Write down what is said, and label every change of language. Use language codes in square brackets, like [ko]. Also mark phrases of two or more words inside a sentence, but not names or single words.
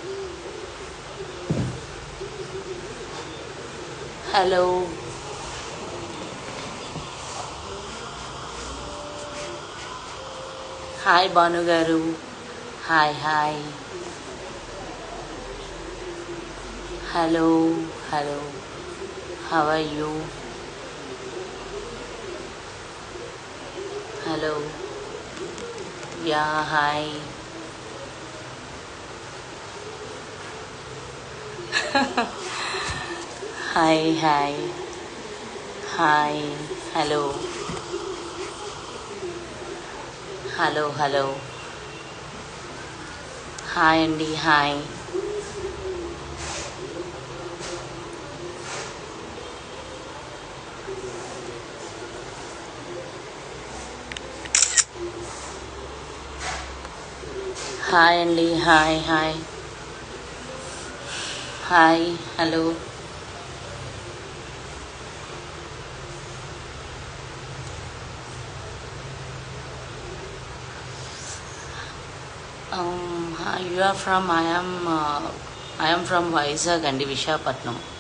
[en] Hello, hi Banu Garu, hi, hello, how are you? Hello, yeah, hi, hi, hi, hello, hello, hi Andy, hi, hi Andy, hi, hello. You are from, I am from Vizag and Vishakhapatnam.